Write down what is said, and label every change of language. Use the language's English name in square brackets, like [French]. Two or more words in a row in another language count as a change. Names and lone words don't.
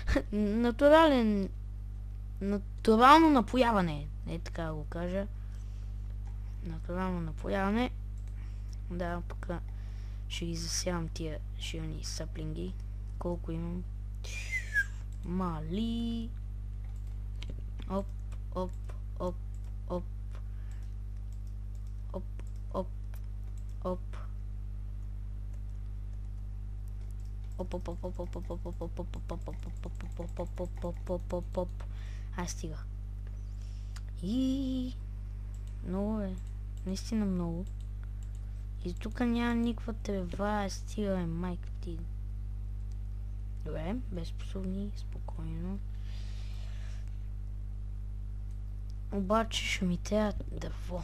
[Bulgarian] Натурално напояване. Не така да го кажа. Натурално напояване. Да, пък ще ги засявам тия шилни саплинги. Колко имам? Мали. Оп, оп, оп, оп. Оп, оп, оп. Оп, оп, оп, оп, оп, оп, оп, оп, оп, оп, оп, оп. Ай, стига. И много е. Наистина много. И тук няма никаква трева. Стига е, майка ти. Добре, безспособни, спокойно. Обаче ще ми трябва дърво.